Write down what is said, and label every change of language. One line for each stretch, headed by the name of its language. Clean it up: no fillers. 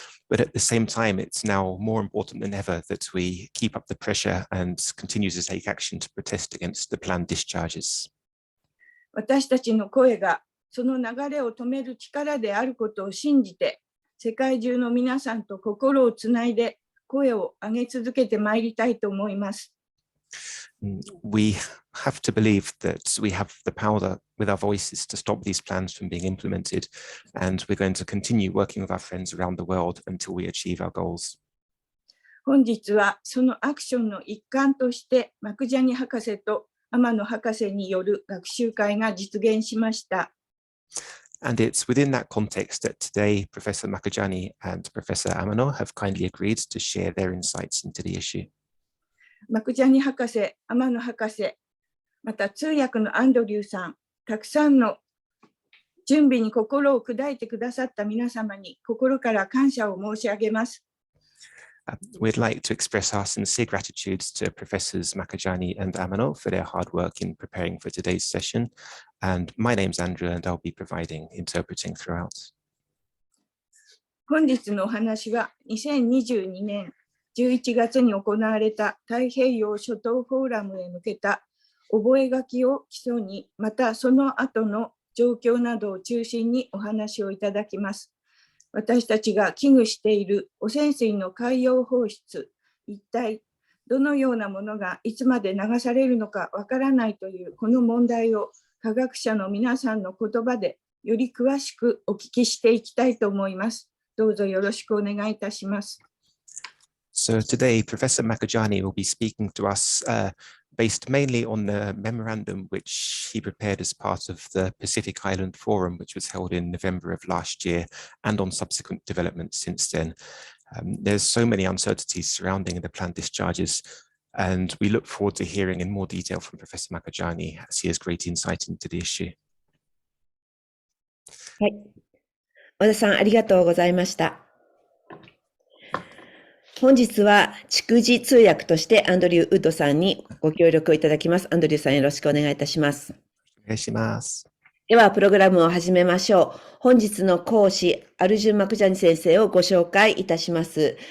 English: But at the same time, it's now more important than ever that we keep up the pressure and continue to take action to protest against the planned discharges.
Japanese: 私たちの声がその流れを止める力であることを信じて、世界中の皆さんと心をつないで声を上げ続けてまいりたいと思います。
English: We have to believe that we have the power with our voices to stop these plans from being implemented, and we're going to continue working with our friends around the world until we achieve our goals.
Japanese: 本日はそのアクションの一環としてマクジャニ博士と天野博士による学習会が実現しました。
English: And it's within that context that today Professor Makujani and Professor Amano have kindly agreed to share their insights into the issue.
Japanese: マクジャニ博士、天野博士、また通訳のアンドリューさん、たくさんの準備に心を砕いてくださった皆様に心から感謝を申し上げます。
English: We'd like to express our sincere gratitude to Professors Makujani and Amano for their hard work in preparing for today's session. And my name's Andrew, and I'll be providing interpreting throughout.
Japanese: 本日のお話は2022年11月に行われた太平洋諸島フォーラムへ向けた覚書を基礎に、またその後の状況などを中心にお話をいただきます。私たちが危惧している汚染水の海洋放出、一体どのようなものがいつまで流されるのかわからないというこの問題を科学者の皆さんの言葉でより詳しくお聞きしていきたいと思います。どうぞよろしくお願いいたします。
English: So today, Professor Makujani will be speaking to us based mainly on the memorandum which he prepared as part of the Pacific Island Forum, which was held in November of last year, and on subsequent developments since then. There's so many uncertainties surrounding the planned discharges, and we look forward to hearing in more detail from Professor Makujani as he has great insight into the issue.
Japanese: はい。和田さん、ありがとうございました。本日は逐次通訳としてアンドリュー・ウッドさんにご協力をいただきます。アンドリューさん、よろしくお願いいたします。お願いします。では、プログラムを始めましょう。本日の講師、アルジュン・マクジャニ先生をご紹介いたします。